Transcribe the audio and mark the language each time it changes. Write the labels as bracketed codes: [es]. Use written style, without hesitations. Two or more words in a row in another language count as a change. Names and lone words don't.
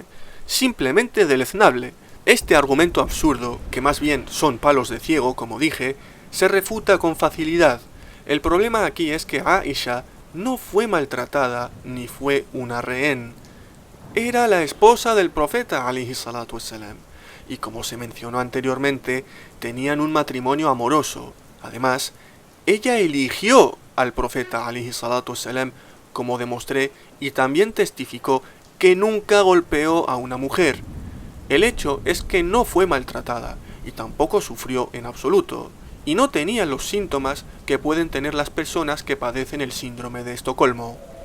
[es] Simplemente deleznable. Este argumento absurdo, que más bien son palos de ciego, como dije, se refuta con facilidad. El problema aquí es que Aisha no fue maltratada ni fue una rehén. Era la esposa del profeta [ar] عليه الصلاة والسلام, [es] y como se mencionó anteriormente, tenían un matrimonio amoroso. Además, ella eligió al profeta [ar] عليه الصلاة والسلام, [es] como demostré, y también testificó que nunca golpeó a una mujer. El hecho es que no fue maltratada y tampoco sufrió en absoluto, y no tenía los síntomas que pueden tener las personas que padecen el síndrome de Estocolmo.